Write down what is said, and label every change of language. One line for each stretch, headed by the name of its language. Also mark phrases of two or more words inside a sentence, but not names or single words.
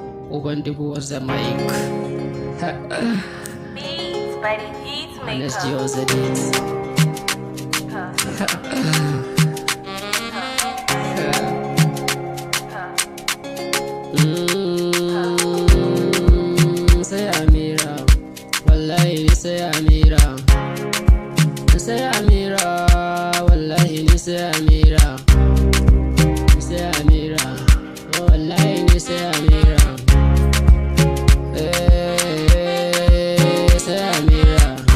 English: Uban dubu was the mic. Beats by the Beats Honest Maker. Joe was the beat. Huh. Huh. Huh.
Hausa: Mm, say Amira. Wallahi ni sai Amira. Ni sai Amira, wallahi ni sai Amira. Ni sai Amira, wallahi ni sai Amira. Eh, sai Amira.